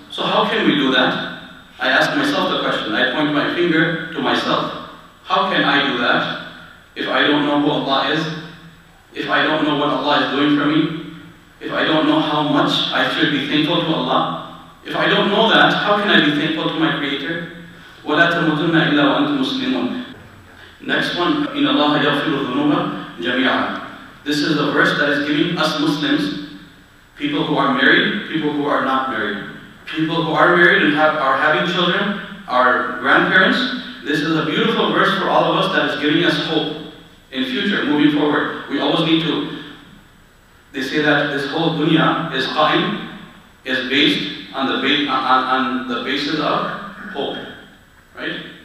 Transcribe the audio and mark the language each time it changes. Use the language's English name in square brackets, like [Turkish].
[English] So how can we do that? I ask myself the question. I point my finger to myself. How can I do that if I don't know who Allah is? If I don't know what Allah is doing for me? If I don't know how much I should be thankful to Allah? If I don't know that, how can I be thankful to my Creator? [Arabic] وَلَا تَمُوتُنَّ إِلَّا وَأَنْتُمْ مُسْلِمُونَ. [English] Next one, [Arabic] إِنَّ اللَّهَ يَغْفِرُ الذُّنُوبَ جَمِيعًا. [English] This is a verse that is giving us Muslims, people who are married, people who are not married, people who are married and are having children, our grandparents. This is a beautiful verse for all of us that is giving us hope in future, moving forward. We always need to, they say that this whole dunya is qa'im, is based on the basis of hope, right?